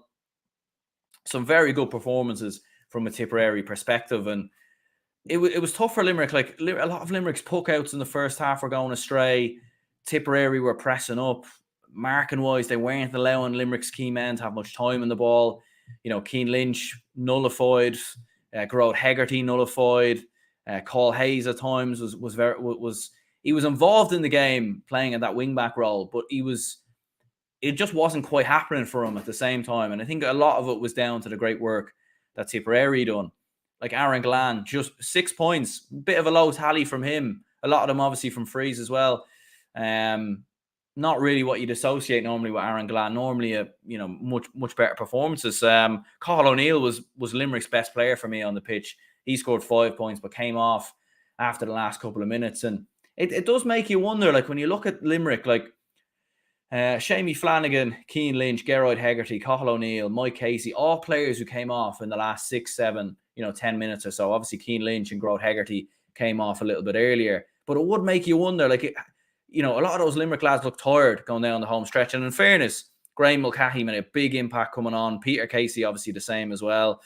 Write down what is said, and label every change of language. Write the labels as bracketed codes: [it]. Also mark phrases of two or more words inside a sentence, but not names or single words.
[en] Some very good performances from a Tipperary perspective, and it was tough for Limerick. Like, a lot of Limerick's puck outs in the first half were going astray. Tipperary were pressing up. Marking wise, they weren't allowing Limerick's key men to have much time in the ball. Cian Lynch nullified, Gerard Hegarty nullified. Cole Hayes at times was involved in the game, playing at that wing back role, but he was it just wasn't quite happening for him at the same time. And I think a lot of it was down to the great work that Tipperary done. Like Aaron Glan, just 6 points, bit of a low tally from him. A lot of them obviously from frees as well. Not really what you'd associate normally with Aaron Glan. Normally, much better performances. Cathal O'Neill was Limerick's best player for me on the pitch. He scored 5 points, but came off after the last couple of minutes. And it does make you wonder, like when you look at Limerick, like Shamie Flanagan, Cian Lynch, Geroid Hegarty, Cathal O'Neill, Mike Casey, all players who came off in the last 6, 7, 10 minutes or so. Obviously, Cian Lynch and Geroid Hegarty came off a little bit earlier. But it would make you wonder, like, a lot of those Limerick lads look tired going down the home stretch. And in fairness, Graham Mulcahy made a big impact coming on. Peter Casey, obviously, the same as well.